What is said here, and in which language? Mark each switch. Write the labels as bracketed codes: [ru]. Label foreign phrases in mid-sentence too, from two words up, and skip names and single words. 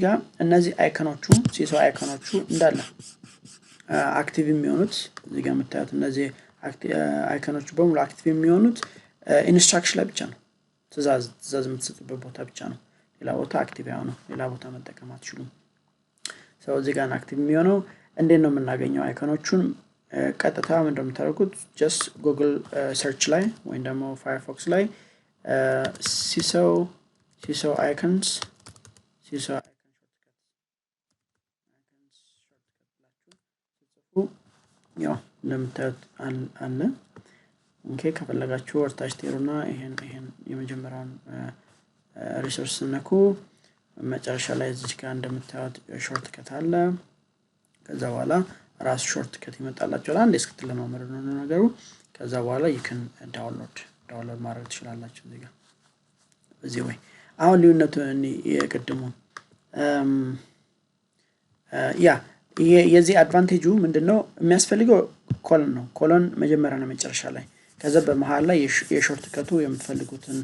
[am] ጋር እነዚህ አይኮኖቹ Seesaw አይኮኖቹ እንዳለ አክቲቭ የሚሆኑት እዚህ ጋር የምታዩት እነዚህ አይኮኖቹ በሙሉ አክቲቭ የሚሆኑት ኢንስትራክሽን ላይ ብቻ ነው ትእዛዝ የምትሰጡበት ቦታ ብቻ ነው ሌላ ቦታ አክቲቭ ያሆነው ሌላ ቦታ መጠቀም አትችሉም so እዚህ ጋር አክቲቭ የሚሆነው እንዴት ነው የምናገኘው አይኮኖቹን ቀጥታ ምንድነው የምታደርጉት [en] just google search [am] ላይ ወይ ደግሞ firefox ላይ [en] Seesaw Icons shortcut [am] ያው እንደምታዩት አለ ኦኬ ከፈለጋችሁ ወርታች ትሄዱና ይሄን የመጀመሪያውን ሪሶርስ ነኩ መጨረሻ ላይ እዚህ ጋር እንደምታዩት ሾርትከት አለ ከዛ በኋላ ራስ ሾርትከት ይመጣላችኋል አንዴ እስክትለማመዱ ነው ነገሩ ከዛ በኋላ [en] you can download [am] ማድረግ ትችላላችሁ እዚህ ጋር እዚህ ወይ አሁን ሊውነቱ የቀድሞ የዚህ አድቫንቴጁ ምንድነው የሚያስፈልገው ኮሎን ነው ኮሎን መጀመሪያ ነው መጨረሻ ላይ ከዛ በመሃል ላይ የሾርትከቱ የምትፈልጉትን